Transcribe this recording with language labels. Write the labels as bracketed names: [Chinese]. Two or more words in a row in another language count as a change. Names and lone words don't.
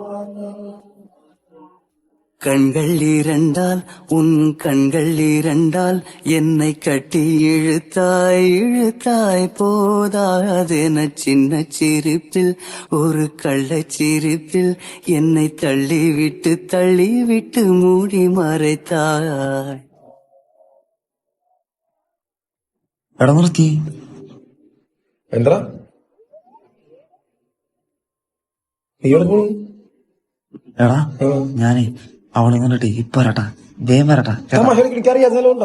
[Tamil] கண்கள் இரண்டால் உன் கண்கள் இரண்டால் என்னை கட்டி இழுத்தாய் இழுத்தாய் போதாதென சின்ன சிரிப்பில் ஒரு கள்ளச் சிரிப்பில் என்னை தள்ளிவிட்டு மூடி மறைத்தாய். [Malayalam] എടാ നിർത്തി. എന്താ നീ എവിടെ പോണു? എടാ ഞാനേ അവളെ കണ്ടിട്ട് ഇപ്പൊ വരട്ടാ, വേഗം വരട്ടാ. എനിക്കറിയാം ഉണ്ടോ?